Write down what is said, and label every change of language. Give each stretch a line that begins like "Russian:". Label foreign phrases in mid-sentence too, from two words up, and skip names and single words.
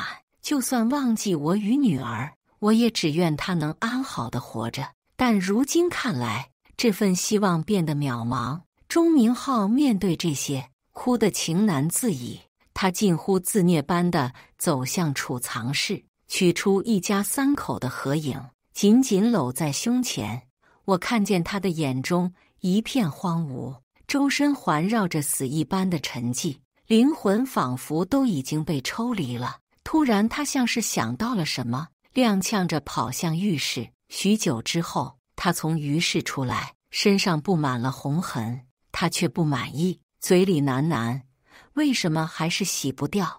Chinese: 就算忘記我與女兒，我也只願他能安好地活着。但如今看來，這份希望變得渺茫。鐘明浩面對這些，哭得情難自已。他近乎自虐般地走向儲藏室， 取出一家3口的合影，緊緊摟在胸前。我看見他的眼中一片荒蕪，周身環繞着死一般的沉寂，靈魂仿佛都已經被抽離了。突然，他像是想到了什麼，踉蹌着跑向浴室。許久之後，他從浴室出來，身上布滿了紅痕，他卻不滿意，嘴裡喃喃：“為什麼還是洗不掉？”